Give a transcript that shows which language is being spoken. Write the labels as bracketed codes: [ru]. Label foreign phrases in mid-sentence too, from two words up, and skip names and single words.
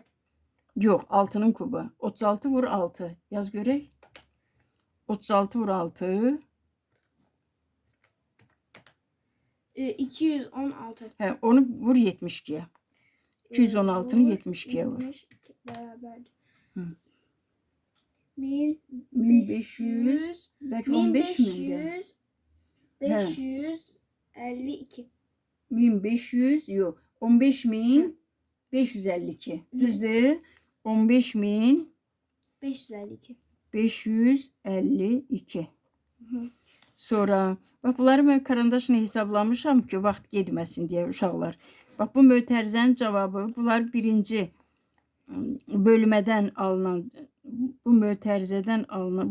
[az] Yox, 6'nın kubu. 36 vur 6. Yaz görək. 36 vur 6. 216. Hə, onu vur 72'ye. 216'nı 72'ye vur. 72 bərabərdir. Hı. 1500 [tr] Belki 15 miydi? [az] 552. [tr] 1500 yok. 15.552. [az] Düzdür? 15.552. 552. Sonra bax bunları mən karandaşla hesablamışam ki, vaxt getməsin deyə uşaqlar. Bax bu mötərizənin cavabı, bunlar birinci bölmədən alınan, bu mötərizədən alınan.